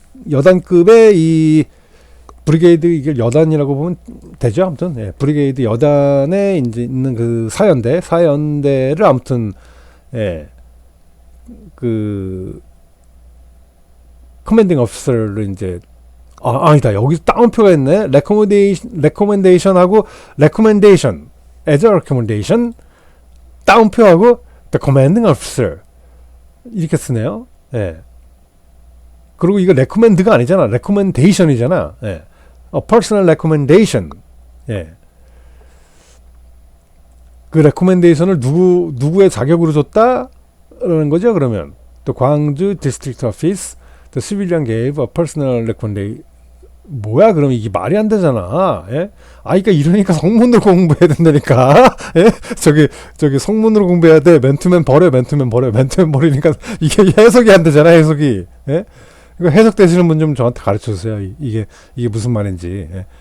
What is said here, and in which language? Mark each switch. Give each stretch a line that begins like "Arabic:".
Korean: 여단급의 이 브리게이드 이게 여단이라고 보면 되죠. 아무튼 브리게이드 여단에 이제 있는 그 사연대를 아무튼 그 커맨딩 오피서를 이제 아니다. 여기서 따옴표가 있네. 레코멘데이션하고 레코멘데이션 as a recommendation 따옴표하고 the commanding officer 이렇게 쓰네요. 그리고 이거 recommend가 아니잖아. recommendation이잖아.
English: a personal recommendation.
Korean: 그 recommendation을 누구의 자격으로 줬다라는 거죠. 그러면
English: the Gwangju District Office, the civilian gave a personal recommendation.
Korean: 뭐야, 그럼 이게 말이 안 되잖아. 예? 그러니까 이러니까 성문으로 공부해야 된다니까. 예? 저기 성문으로 공부해야 돼. 맨투맨 버리니까 이게 해석이 안 되잖아, 해석이. 예? 이거 해석되시는 분 좀 저한테 가르쳐 주세요. 이게 무슨 말인지. 예?